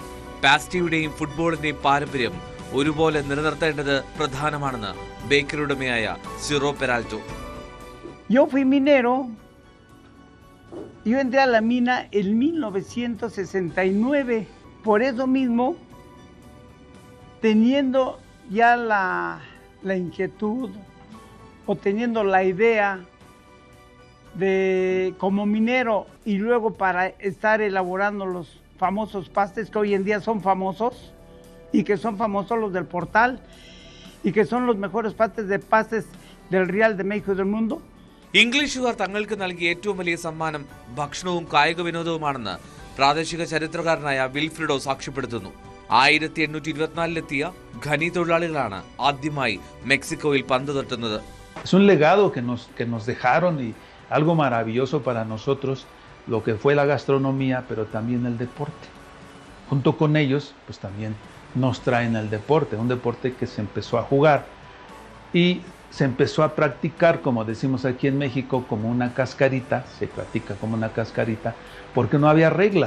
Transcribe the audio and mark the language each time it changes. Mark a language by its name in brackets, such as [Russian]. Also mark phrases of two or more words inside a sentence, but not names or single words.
[Malayalam] പാസ്റ്റിയുടെയും ഫുട്ബോളിന്റെയും പാരമ്പര്യം ഒരുപോലെ നിലനിർത്തേണ്ടത് പ്രധാനമാണെന്ന് ബേക്കറി ഉടമയായ സിറോ പെരാൽറ്റോ. [Spanish] Yo fui minero. Yo entré a la mina en 1969. Por eso mismo, teniendo ya la inquietud o teniendo la idea de como minero y luego para estar elaborando los famosos pastes que hoy en día son famosos y que son famosos los del Portal y que son los mejores pastes del Real de México y del mundo. [Malayalam] ഇംഗ്ലീഷുകാർ തങ്ങൾക്ക് നൽകിയ ഏറ്റവും വലിയ സമ്മാനം ഭക്ഷണവും കായിക വിനോദവുമാണെന്ന് പ്രാദേശിക ചരിത്രകാരനായ വിൽഫ്രിഡോ സാക്ഷ്യപ്പെടുത്തുന്നു. 1824 ഖനി തൊഴിലാളികളാണ് ആദ്യമായി മെക്സിക്കോയിൽ പന്ത് തട്ടുന്നത്. [Spanish] Es un legado que nos dejaron y algo maravilloso para nosotros, lo que fue la gastronomía, pero también el deporte. Junto con ellos, pues también nos traen el deporte, un deporte que se empezó a jugar y se empezó a practicar, como decimos aquí en México, como una cascarita, se practica como una cascarita, porque no había reglas.